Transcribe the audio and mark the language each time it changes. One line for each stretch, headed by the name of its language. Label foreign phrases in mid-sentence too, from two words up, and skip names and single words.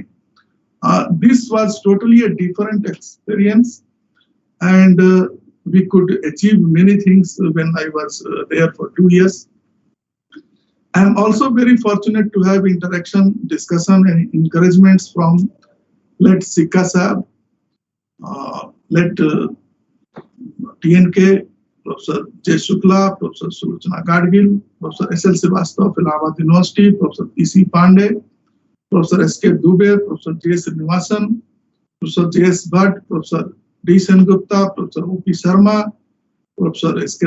English: This was totally a different experience, and we could achieve many things when I was there for 2 years. I am also very fortunate to have interaction, discussion, and encouragements from let Sikka Sahab, let TNK, Professor J. Shukla, Professor Sulochana Gadgil, Professor S.L. Srivastava of Allahabad University, Professor P.C. Pandey, Professor S.K. Dubey, Professor J. Srinivasan, Professor J.S. Bhatt, Professor D. Sengupta, Professor O.P. Sharma, Professor S.K.